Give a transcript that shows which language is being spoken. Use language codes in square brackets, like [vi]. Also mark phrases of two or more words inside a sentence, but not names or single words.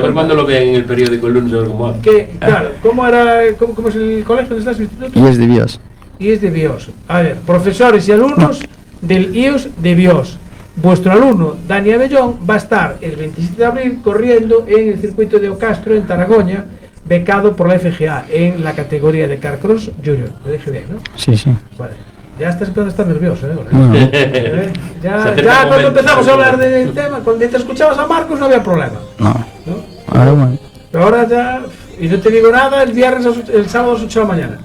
[es] Pues a ver cuándo lo vean en el periódico el lunes, a ver cómo hace. Que, claro, ¿cómo es el colegio donde estás, el instituto? Y es de BIOS. Y es de BIOS. A ver, profesores y alumnos del IOS de BIOS. Vuestro alumno, Dani Abellón, va a estar el 27 de abril corriendo en el circuito de Ocastro, en Taragoña, becado por la FGA en la categoría de Carcross Junior. Lo dije bien, ¿no? Sí, sí. Vale. Ya estás empezando a estar nervioso, ¿eh? Ahora. Bueno. Ya cuando empezamos a hablar del tema, cuando te escuchabas a Marcos no había problema. No. ¿No? Ahora bueno. Pero ahora ya, y no te digo nada, el sábado a las 8 de la mañana.